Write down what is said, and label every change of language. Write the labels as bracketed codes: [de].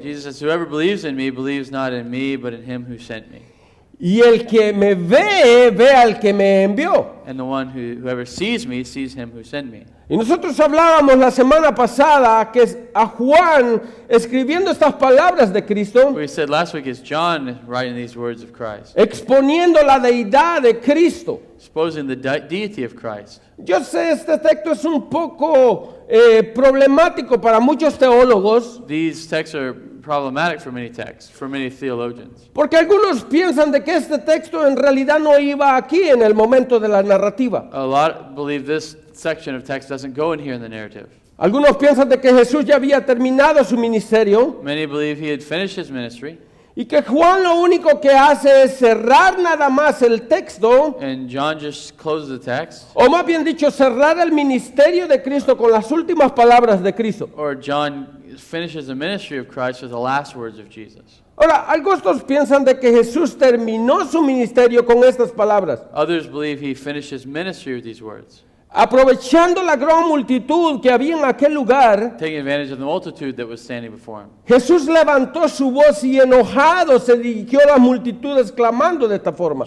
[en] Jesus says, whoever believes in me believes not in me, but in him who sent me. [es] Y el que me ve, ve al que me envió. [en] And the one whoever sees me sees him who sent me. [es] Y nosotros hablábamos la semana pasada que a Juan, escribiendo estas palabras de Cristo, [en] We said last week is John writing these words of Christ, [es] exponiendo la deidad de Cristo. [en] exposing the deity of Christ. [es] Yo sé, este texto es un poco problemático para muchos teólogos, [en] These texts are problematic for many texts, for many theologians. [es] porque algunos piensan de que este texto en realidad no iba aquí en el momento de la narrativa. [en] A lot believe this section of text doesn't go in here in the narrative. [es] Algunos piensan de que Jesús ya había terminado su ministerio [en] Many believe he had finished his ministry, [es] y que Juan lo único que hace es cerrar nada más el texto, [en] and John just closes the text, [es] o más bien dicho, cerrar el ministerio de Cristo con las últimas palabras de Cristo. [en] or John finishes the ministry of Christ with the last words of Jesus. [es] Ahora, algunos piensan de que Jesús terminó su ministerio con estas palabras. [en] Others believe he finished his ministry with these words, [es] Aprovechando la gran multitud que había en aquel lugar, [en] taking advantage of the multitude that was standing before him. [es] Jesús levantó su voz y enojado se dirigió a las multitudes clamando de esta forma.